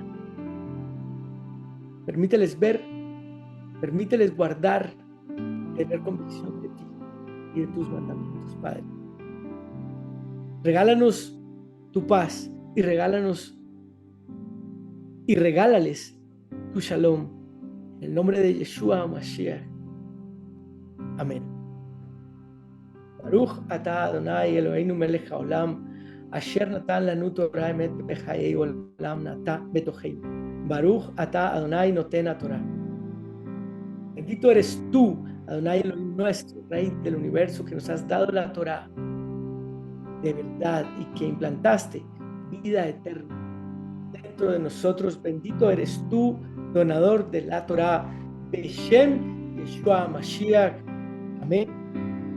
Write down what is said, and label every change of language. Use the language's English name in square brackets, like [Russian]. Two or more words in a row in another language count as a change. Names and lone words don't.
[Spanish] Permíteles ver, permíteles guardar, tener convicción de ti y de tus mandamientos, Padre. Regálanos tu paz y regálales tu shalom. En el nombre de Yeshua Mashiach. Amén. [Hebrew] ברוך אתה אדוני אלוהינו מלך העולם, אשר נתן לנו תורה אמת בחיי עולם נטע בתוכנו. ברוך אתה אדוני נותן תורה. [Spanish] Bendito eres tú, Adonai Elohim nuestro, Rey del universo, que nos has dado la Torah de verdad y que implantaste vida eterna dentro de nosotros. Bendito eres tú, donador de la Torah, [Hebrew] בשם ישוע משיח. [Spanish] Amén.